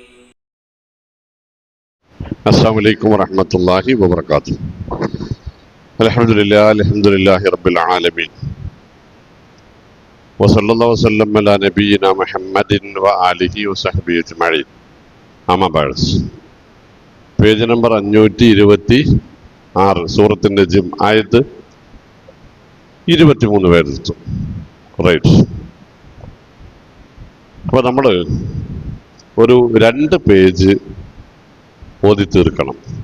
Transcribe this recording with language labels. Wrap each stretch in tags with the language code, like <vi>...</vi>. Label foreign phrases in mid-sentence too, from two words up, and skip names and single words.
<ar>السلام عليكم ورحمة الله وبركاته. الحمد لله رب العالمين وصلى الله وسلم على نبينا محمد وآله وصحبه أجمعين. أما بعد,</ar> <ml>പേജ് നമ്പർ 526, സൂറത്ത് നജ്ം, ആയത്ത് 23 പേരെടുത്തു. റൈറ്റ്. അപ്പൊ നമ്മള് ഒരു 2 പേജ് ഓതി തീർക്കണം.</ml>